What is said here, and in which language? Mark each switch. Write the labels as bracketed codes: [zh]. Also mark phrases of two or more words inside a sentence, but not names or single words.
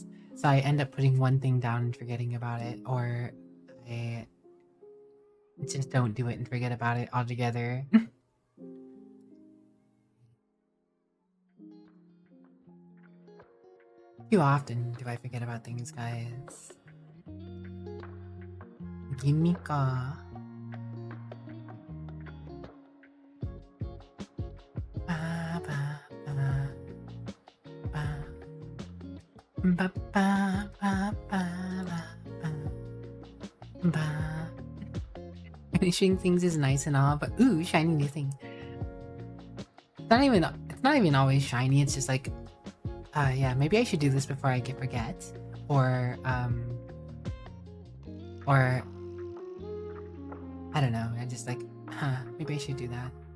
[en] So I end up putting one thing down and forgetting about it. Or I just don't do it and forget about it altogether. Too often do I forget about things, guys. Gimika. Ba, ba, ba, ba. Ba, ba, ba, ba, ba, ba. Finishing things is nice and all, but ooh, shiny new thing. It's not even always shiny, it's just like, yeah, maybe I should do this before I forget. Or I don't know, I'm just like, maybe I should do that.